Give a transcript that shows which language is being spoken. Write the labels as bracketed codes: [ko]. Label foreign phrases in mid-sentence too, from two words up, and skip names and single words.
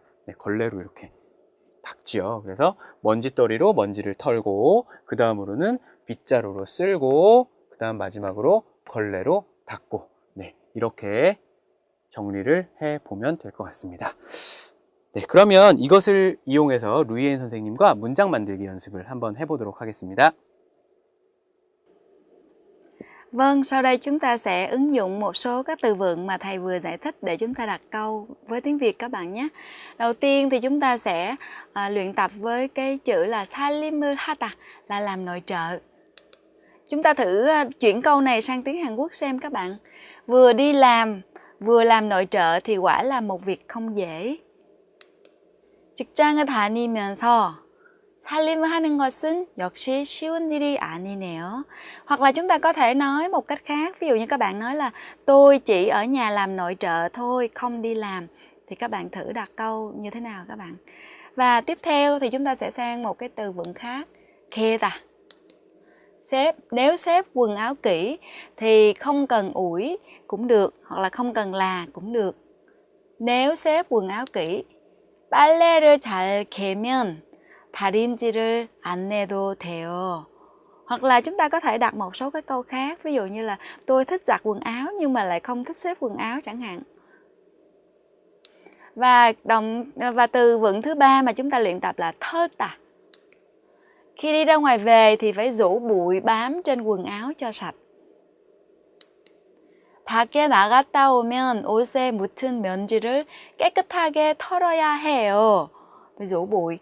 [ko] 네, 걸레로 이렇게 닦지요. 그래서 먼지떨이로 먼지를 털고 그 다음으로는 빗자루로 쓸고 그 다음 마지막으로 걸레로 닦고 네, 이렇게 정리를 해보면 될 것 같습니다. 네, 그러면 이것을 이용해서 루이엔 선생님과 문장 만들기 연습을 한번 해보도록 하겠습니다. [vi] Vâng, sau đây chúng ta sẽ ứng dụng một số các từ vựng mà thầy vừa giải thích để chúng ta đặt câu với tiếng Việt các bạn nhé. Đầu tiên thì chúng ta sẽ luyện tập với cái chữ là [ko] 살림을 하다 [vi] là làm nội trợ. Chúng ta thử chuyển câu này sang tiếng Hàn Quốc xem các bạn. Vừa đi làm, vừa làm nội trợ thì quả là một việc không dễ. [ko] 직장을 다니면서 살림을 하는 것은 역시 쉬운 일이 아니네요. [vi] Hoặc là chúng ta có thể nói một cách khác. Ví dụ như các bạn nói là tôi chỉ ở nhà làm nội trợ thôi, không đi làm. Thì các bạn thử đặt câu như thế nào các bạn? Và tiếp theo thì chúng ta sẽ sang một cái từ vựng khác. Keda. Nếu xếp quần áo kỹ thì không cần ủi cũng được, hoặc là không cần là cũng được. Nếu xếp quần áo kỹ. [ko] 빨래를 잘 개면 다림질을 안 내도 돼요. [vi] Hoặc là chúng ta có thể đặt một số cái câu khác. Ví dụ như là tôi thích giặt quần áo nhưng mà lại không thích xếp quần áo chẳng hạn. Và từ vựng thứ ba mà chúng ta luyện tập là 털다. Khi đi ra ngoài về thì phải rũ bụi bám trên quần áo cho sạch. [ko] 밖에 나갔다 오면 옷에 묻은 먼지를 깨끗하게 털어야 해요. [vi] Rũ bụi.